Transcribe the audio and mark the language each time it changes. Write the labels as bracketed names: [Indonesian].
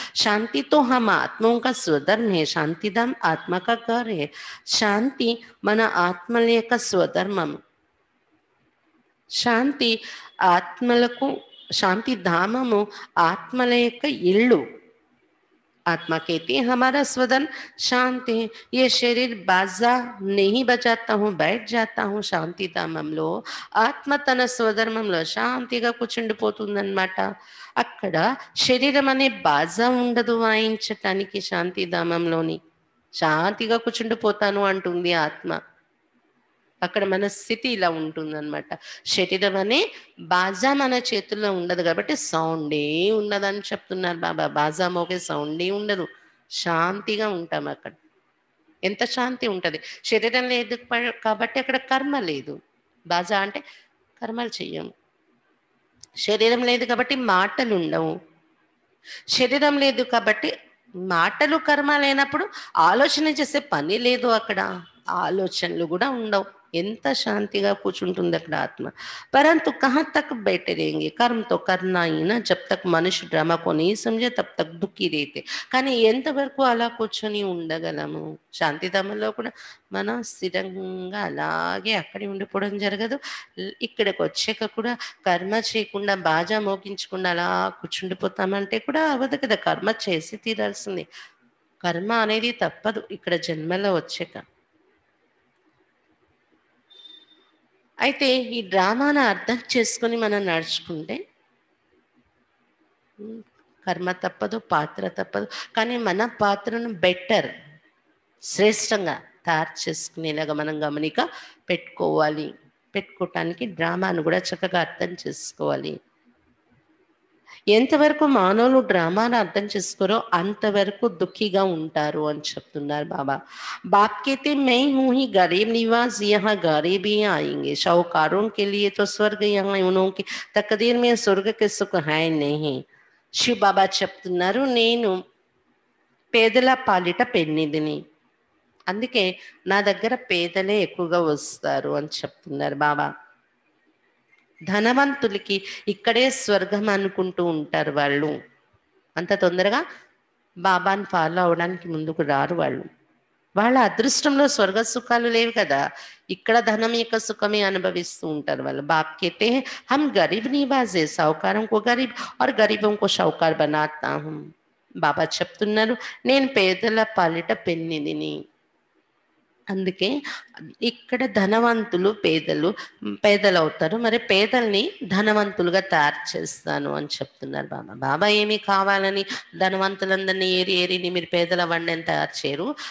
[Hindi] శాంతితో హమ ఆత్మోంకా స్వధర్మ హే. శాంతిధామ్ ఆత్మ కా ఘర్ హే. [Telugu] శాంతి మన ఆత్మల యొక్క స్వధర్మం. శాంతి ఆత్మలకు, శాంతి ధామము ఆత్మల యొక్క ఇల్లు. [Hindi] आत्मा कहती है हमारा स्वधन शांति है. ये शरीर बाजा नहीं बजाता हूँ, बैठ जाता हूँ [Telugu] శాంతి ధామంలో. ఆత్మ తన స్వధర్మంలో శాంతిగా కూర్చుండిపోతుందన్నమాట. అక్కడ శరీరం అనే బాజా ఉండదు వాయించటానికి. శాంతి ధామంలోని శాంతిగా కూర్చుండిపోతాను అంటుంది ఆత్మ. అక్కడ మన స్థితి ఇలా ఉంటుందన్నమాట. శరీరం అనే బాజా మన చేతుల్లో ఉండదు కాబట్టి సౌండే ఉండదని చెప్తున్నారు బాబా. బాజా మోగే సౌండే ఉండదు, శాంతిగా ఉంటాం అక్కడ. ఎంత శాంతి ఉంటుంది. శరీరం లేదు కాబట్టి అక్కడ కర్మ లేదు. బాజా అంటే కర్మలు చెయ్యము. శరీరం లేదు కాబట్టి మాటలు ఉండవు. శరీరం లేదు కాబట్టి మాటలు కర్మ లేనప్పుడు ఆలోచన చేసే పని లేదు అక్కడ, ఆలోచనలు కూడా ఉండవు. ఎంత శాంతిగా కూర్చుంటుంది అక్కడ ఆత్మ. [Hindi] परंतु कहाँ तक बैठे रहेंगे, कर्म तो करना ही ना. जब तक मनुष्य ड्रामा को नहीं समझे तब तक दुखी रहते. [Telugu] కానీ ఎంతవరకు అలా కూర్చొని ఉండగలము? శాంతిధామంలో కూడా మనం స్థిరంగా అలాగే అక్కడే ఉండిపోవడం జరగదు. ఇక్కడికి వచ్చాక కూడా కర్మ చేయకుండా బాజా మోగించకుండా అలా కూర్చుండిపోతామంటే కూడా అవ్వదు కదా. కర్మ చేసి తీరాల్సిందే. కర్మ అనేది తప్పదు ఇక్కడ జన్మలో వచ్చాక. అయితే ఈ డ్రామాను అర్థం చేసుకొని మనం నడుచుకుంటే కర్మ తప్పదు, పాత్ర తప్పదు. కానీ మన పాత్రను బెటర్, శ్రేష్టంగా తయారు చేసుకునేలాగా మనం గమనిక పెట్టుకోవాలి. పెట్టుకోవటానికి డ్రామాను కూడా చక్కగా అర్థం చేసుకోవాలి. ఎంతవరకు మానవులు డ్రామాను అర్థం చేసుకోరో అంతవరకు దుఃఖిగా ఉంటారు అని చెప్తున్నారు బాబా. [Hindi] बाप कहते मैं हूँ ही गरीब निवास, यहाँ गरीब ही आएंगे. शाहूकारों के लिए तो स्वर्ग यहाँ उनकी तकदीर में स्वर्ग के सुख है नहीं. [Telugu] శివ బాబా చెప్తున్నారు, నేను పేదల పాలిట పెన్నిదిని, అందుకే నా దగ్గర పేదలే ఎక్కువగా వస్తారు అని చెప్తున్నారు బాబా. ధనవంతులకి ఇక్కడే స్వర్గం అనుకుంటూ ఉంటారు వాళ్ళు. అంత తొందరగా బాబాని ఫాలో అవడానికి ముందుకు రారు వాళ్ళు. వాళ్ళ అదృష్టంలో స్వర్గ సుఖాలు లేవు కదా, ఇక్కడ ధనం యొక్క సుఖమే అనుభవిస్తూ ఉంటారు వాళ్ళు. [Hindi] బాప్ कहते हैं हम गरीब निवाज है, साहूकारों को गरीब और गरीबों को साहूकार बनाता हूं. [Telugu] బాబా చెప్తున్నారు, నేను పేదల పాలిట పెన్నిదిని. అందుకే ఇక్కడ ధనవంతులు పేదలు అవుతారు. మరి పేదల్ని ధనవంతులుగా తయారు చేస్తాను అని చెప్తున్నారు బాబా. బాబా ఏమి కావాలని ధనవంతులందరినీ ఏరి ఏరిని మీరు పేదల అవ్వండి అని తయారు చేయరు.